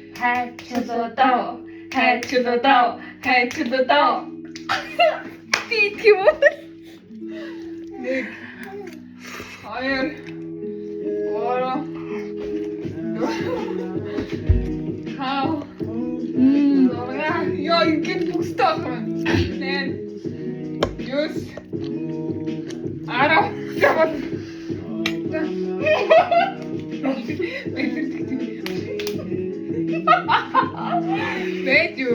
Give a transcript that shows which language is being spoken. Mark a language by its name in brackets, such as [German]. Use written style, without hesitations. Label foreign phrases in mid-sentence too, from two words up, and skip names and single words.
[English] Head to the door, head to the door, head to the door. Beat you. Nick. [Turkish] Hayır. Oğlum. [English] How? [Dutch] Ja, je kent boekstaven. Nee. Juist. Adam. Ja, wat? Weet je?